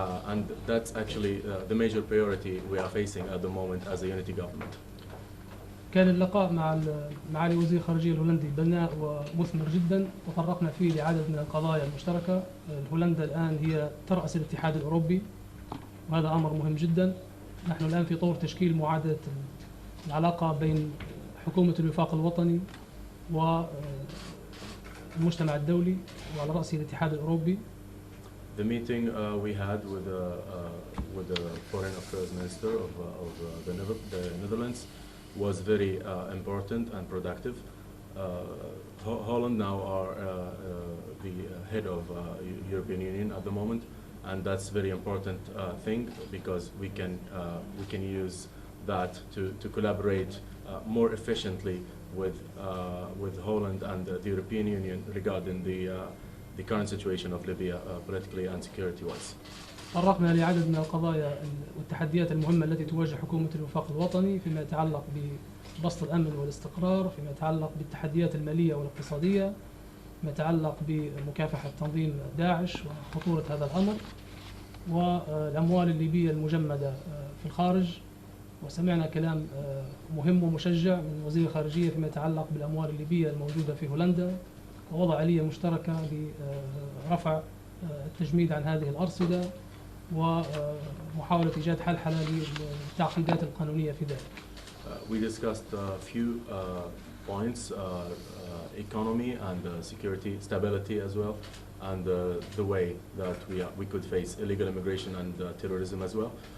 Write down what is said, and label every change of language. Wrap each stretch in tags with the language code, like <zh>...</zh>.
<en>And that's actually the major priority we are facing at the moment as a unity government.</en> <ar>كان اللقاء مع معالي وزير الخارجية الهولندي بناء ومثمر جدا، تطرقنا فيه لعدد من القضايا المشتركة. هولندا الآن هي ترأس الاتحاد الأوروبي وهذا أمر مهم جدا. نحن الآن في طور تشكيل معادلة العلاقة بين حكومة الوفاق الوطني والمجتمع الدولي وعلى رأسه الاتحاد الأوروبي.</ar> <en>The meeting we had with the Foreign Affairs Minister of the Netherlands was very important and productive. Holland now are the head of European Union at the moment, and that's very important thing because we can use that to collaborate more efficiently with Holland and the European Union regarding the current situation of Libya politically and security-wise.</en> <ar>تطرقنا لعدد من القضايا والتحديات المهمة التي تواجه حكومة الوفاق الوطني فيما يتعلق ببسط الأمن والاستقرار، فيما يتعلق بالتحديات المالية والاقتصادية، فيما يتعلق بمكافحة تنظيم داعش وخطورة هذا الأمر، والأموال الليبية المجمدة في الخارج. وسمعنا كلام مهم ومشجع من وزير الخارجية فيما يتعلق بالأموال الليبية الموجودة في هولندا، ووضع آلية مشتركة لرفع التجميد عن هذه الأرصدة ومحاولة إيجاد حل حلالي للتعقيدات القانونية في ذلك.</ar> <en>We discussed a few points, economy and security, stability as well, and the way that we could face illegal immigration and terrorism as well.</en>